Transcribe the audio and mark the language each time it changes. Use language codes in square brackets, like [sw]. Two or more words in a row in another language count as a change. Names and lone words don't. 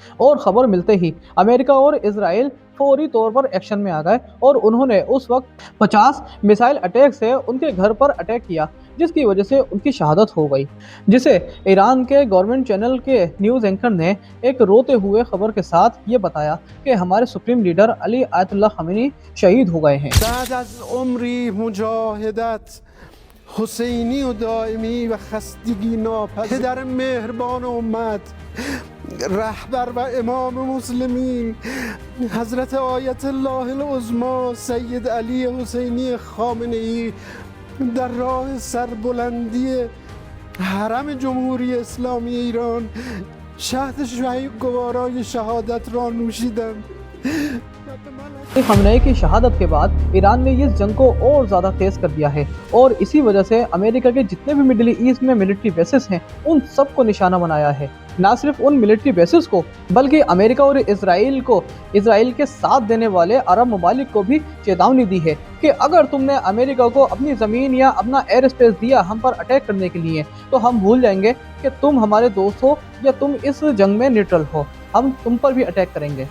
[hi] और खबर मिलते ही अमेरिका और इजराइल फौरी तौर पर एक्शन में आ गए और उन्होंने उस वक्त 50 [en] missile attack [hi] से उनके घर पर अटैक किया, जिसकी वजह से उनकी शहादत हो गई, जिसे ईरान के [en] government channel [hi] के [en] news anchor [hi] ने एक रोते हुए खबर के साथ ये बताया कि हमारे [en] supreme leader [hi] अली आयतुल्लाह खamenei शहीद हो गए हैं। [fa] بعد از عمری مجاهدت حسینی و دائمی و خستگی ناپذیر پدر مهربان امت رهبر و امام مسلمین حضرت آیت الله العظما سید علی حسینی خامنه‌ای در راه سربلندی حرم جمهوری اسلامی ایران شهد گوارای شهادت را نوشیدند. [hi] खamenei की शहादत के बाद ईरान ने इस जंग को और ज़्यादा तेज कर दिया है और इसी वजह से अमेरिका के जितने भी मिडिल ईस्ट में [en] military bases [hi] हैं, उन सबको निशाना बनाया है। ना सिर्फ उन [en] military bases [hi] को, बल्कि अमेरिका और इजराइल के साथ देने वाले अरब ममालिक को भी चेतावनी दी है कि अगर तुमने अमेरिका को अपनी ज़मीन या अपना [en] air space [hi] दिया हम पर अटैक करने के लिए, तो हम भूल जाएंगे कि तुम हमारे दोस्त हो या तुम इस जंग में न्यूट्रल हो, हम तुम पर भी अटैक करेंगे।